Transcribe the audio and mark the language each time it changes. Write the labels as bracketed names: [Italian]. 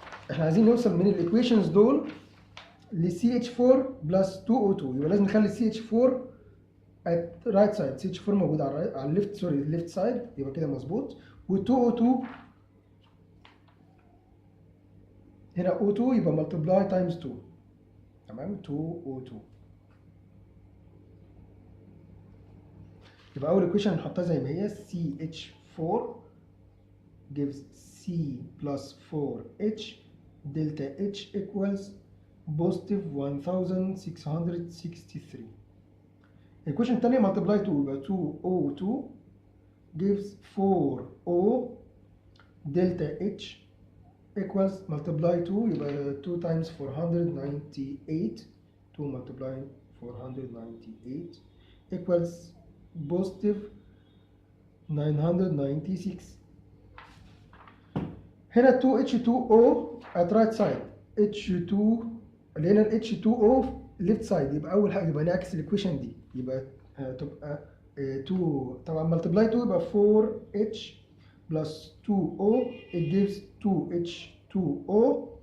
[Arabic] احنا عايزين نوصل من الايكويشنز دول ل CH4 plus 2O2، يبقى لازم نخلي CH4 [English] at right side. [Arabic] CH4 موجود على الليفت، سوري الليفت سايد، يبقى كده مظبوط. و 2O2 هنا O2 يبقى multiply times 2، تمام، 2O2. يبقى اول equation نحطها زي ما هي، [English] CH4 gives C plus 4H delta H equals positive 1663. equation [Arabic] الثانية [English] multiply 2 يبقى 2O2 gives 4O delta H equals multiply 2 يبقى 2 times 498، 2 multiply 498 equals positive 996. [Arabic] هنا 2H2O [English] at right side، [Arabic] H2 اللي هنا ال H2O left side، يبقى أول حاجة يبقى نعكس الإيكويشن دي، يبقى تبقى 2 طبعا multiply 2 يبقى 4H plus 2O [English] it gives 2H2O